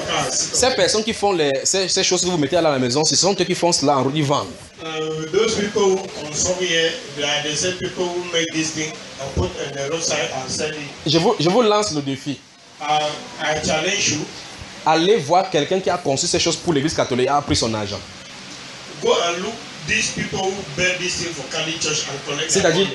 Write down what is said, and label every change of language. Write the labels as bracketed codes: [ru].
[fr] ces personnes qui font ces choses que vous mettez à la maison, ce sont eux qui font cela en route, ils vendent. [en] Those people who consume here, they are the same people who make this thing and put on the roadside and sell it. [fr] Je vous lance le défi. [en] I challenge you. [fr] Allez voir quelqu'un qui a conçu ces choses pour l'église catholique et a pris son argent. [en] Go and look. These people who build this thing for Catholic Church and collect.